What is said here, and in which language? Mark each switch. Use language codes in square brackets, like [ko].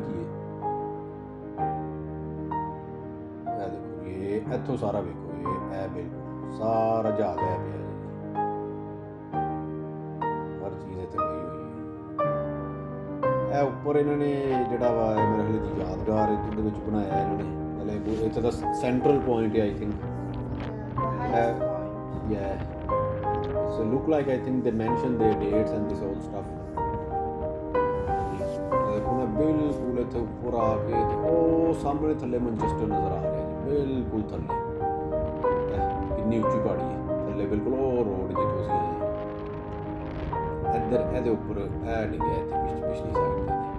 [pa] ਇਹ ਦੇਖੋ ਜੀ, ਇੱਥੋਂ ਸਾਰਾ ਵੇਖੋ, ਇਹ ਬਿਲਕੁਲ ਸਾਰਾ ਜਹਾਜ਼ ਹੈ ਪਿਆ ਜੀ, ਹਰ ਚੀਜ਼ ਇੱਥੇ ਪਈ ਹੋਈ ਹੈ। ਇਹ ਉੱਪਰ ਇਹਨਾਂ ਨੇ ਜਿਹੜਾ ਵਾ ਮੇਰੇ ਖਿਆਲ ਦੀ ਯਾਦਗਾਰ ਜਿਹਦੇ ਵਿੱਚ ਬਣਾਇਆ ਇਹਨਾਂ ਨੇ, ਮਤਲਬ ਇੱਥੇ ਦਾ ਸੈਂਟਰਲ ਪੁਆਇੰਟ ਹੈ [en] I think. Yeah. So look like I think they mentioned their dates and this all stuff. [pa] ਹੁਣ ਬਿਲਕੁਲ ਇੱਥੇ ਉੱਪਰ ਆ ਕੇ ਉਹ ਸਾਹਮਣੇ ਥੱਲੇ ਮੈਨਚੈਸਟਰ ਨਜ਼ਰ ਆ ਰਿਹਾ ਜੀ, ਬਿਲਕੁਲ ਥੱਲੇ। ਕਿੰਨੀ ਉੱਚੀ ਪਹਾੜੀ ਹੈ ਥੱਲੇ, ਬਿਲਕੁਲ ਉਹ ਰੋਡ ਜਿੱਥੋਂ ਅਸੀਂ ਆਏ ਇੱਧਰ, ਇਹਦੇ ਉੱਪਰ ਇਹ ਨਹੀਂ ਗਿਆ, ਇੱਥੇ ਪਿਛਲੀ ਸਾਈਡ ਤੇ।